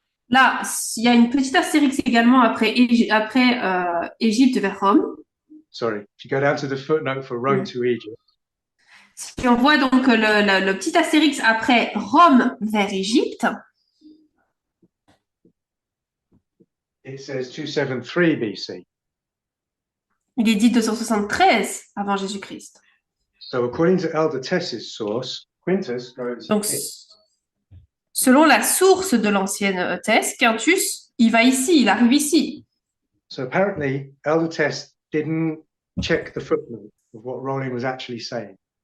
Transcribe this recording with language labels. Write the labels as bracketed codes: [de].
[fr] Là, il y a une petite astérix également après Égypte vers Rome. [en] sorry, if you go down to the footnote for Rome to Egypt, [fr] Si on voit donc le petit astérix après Rome vers Égypte, [en] it says 273 BC. [fr] il est dit 273 avant Jésus-Christ. [en] So according to Elder Tess's source, Quintus goes [fr] Donc, [en] here. [fr] selon la source de l'ancienne thèse, Quintus, il va ici, il arrive ici. [en] So apparently, Elder Tess didn't check the footnote of what Rowling was actually saying.